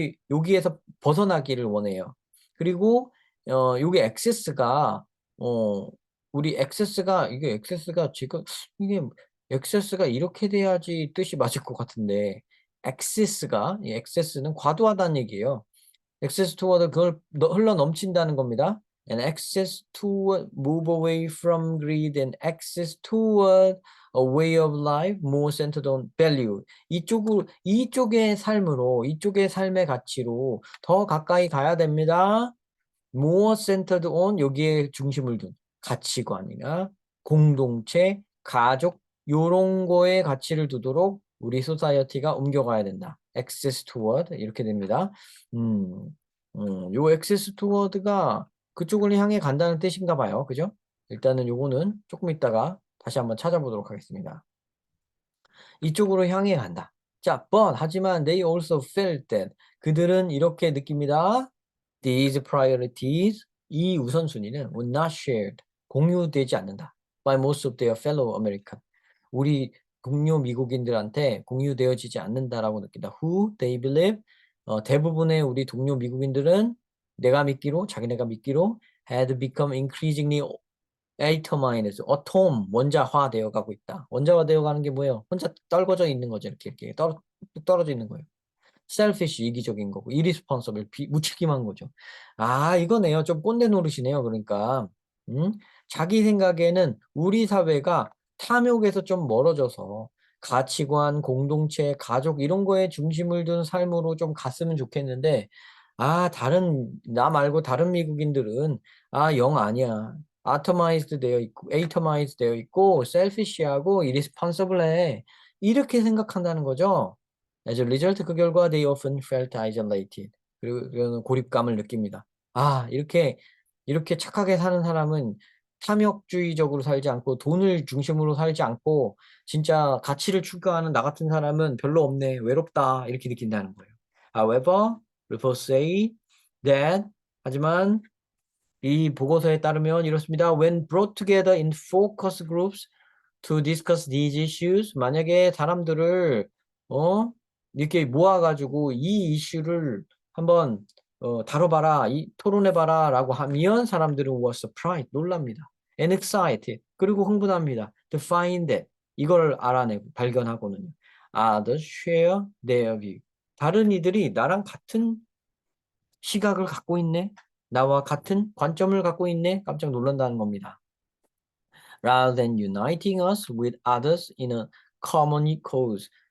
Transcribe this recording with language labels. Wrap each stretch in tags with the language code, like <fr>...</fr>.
<ko>여기에서 벗어나기를 원해요. 그리고 요게 액세스가 우리 액세스가 지금 이게 액세스가 이렇게 돼야지 뜻이 맞을 것 같은데 이 excess는 과도하다는 얘기예요.</ko> <en>excess toward</en> <ko>그걸 흘러 넘친다는 겁니다.</ko> <en>And access toward move away from greed and access toward a way of life more centered on value.</en> <ko>이쪽의 삶으로, 이쪽의 삶의 가치로 더 가까이 가야 됩니다.</ko> <en>more centered on</en> <ko>여기에 중심을 둔 가치관이나 공동체, 가족 요런 거에 가치를 두도록 우리 소사이어티가 옮겨가야 된다. access toward 이렇게 됩니다. 요 access toward가 그쪽을 향해 간다는 뜻인가 봐요. 그죠? 일단은 요거는 조금 있다가 다시 한번 찾아보도록 하겠습니다. 이쪽으로 향해 간다. 자, but 하지만</ko> <en>they also felt that</en> <ko>그들은 이렇게 느낍니다.</ko> <en>These priorities</en> <ko>이 우선순위는</ko> <en>were not shared</en> <ko>공유되지 않는다.</ko> <en>by most of their fellow American</en> <ko>우리 동료 미국인들한테 공유되어지지 않는다라고 느낀다.</ko> <en>Who they believe</en> <ko>대부분의 우리 동료 미국인들은 내가 믿기로 자기네가 믿기로</ko> <en>had become increasingly atomized,</en> <ko>원자화 되어 가고 있다. 원자화 되어 가는 게 뭐예요? 혼자 떨궈져 있는 거죠. 이렇게 떨어져 있는 거예요.</ko> <en>selfish,</en> <ko>이기적인 거고,</ko> <en>irresponsible,</en> <ko>무책임한 거죠. 아, 이거네요. 좀 꼰대 노릇이네요. 그러니까, 자기 생각에는 우리 사회가 탐욕에서 좀 멀어져서 가치관, 공동체, 가족 이런 거에 중심을 둔 삶으로 좀 갔으면 좋겠는데, 아, 나 말고 다른 미국인들은, 아, 영 아니야. atomized 되어 있고, selfish하고, irresponsible해. 이렇게 생각한다는 거죠.</ko> <en>As a result,</en> <ko>그 결과</ko> <en>they often felt isolated.</en> <ko>그리고 고립감을 느낍니다. 아, 이렇게 착하게 사는 사람은 탐욕주의적으로 살지 않고 돈을 중심으로 살지 않고 진짜 가치를 추구하는 나 같은 사람은 별로 없네, 외롭다 이렇게 느낀다는 거예요.</ko> <en>However, reports say that</en> <ko>하지만 이 보고서에 따르면 이렇습니다.</ko> <en>When brought together in focus groups to discuss these issues,</en> <ko>만약에 사람들을 이렇게 모아가지고 이 이슈를 한번 다뤄봐라, 토론해봐라 라고 하면 사람들은</ko> <en>was surprised,</en> <ko>놀랍니다.</ko> <en>And excited,</en> <ko>그리고 흥분합니다.</ko> <en>To find that,</en> <ko>이걸 알아내고 발견하고는요.</ko> <en>Others share their view.</en> <ko>다른 이들이 나랑 같은 시각을 갖고 있네? 나와 같은 관점을 갖고 있네? 깜짝 놀란다는 겁니다.</ko> <en>Rather than uniting us with others in a common cause.</en>